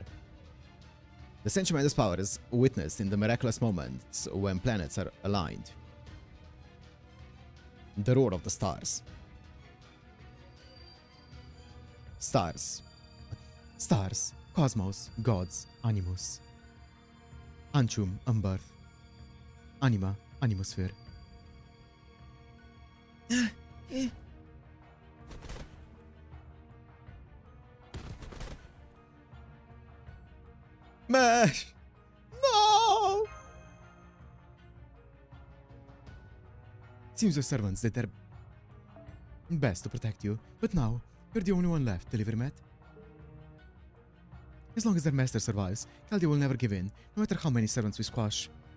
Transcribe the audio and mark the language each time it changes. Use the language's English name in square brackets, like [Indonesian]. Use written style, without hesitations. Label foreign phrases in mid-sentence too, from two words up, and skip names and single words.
[English] The same tremendous power is witnessed in the miraculous moments when planets are aligned. The roar of the stars. Stars. Stars. Cosmos. Gods. Animus. Anchum. Umbirth. Anima. Animosphere. Mash! No! It seems your servants did their best to protect you, but now you're the only one left, Delivermet. As long as their master survives, Chaldea will never give in, no matter how many servants we squash.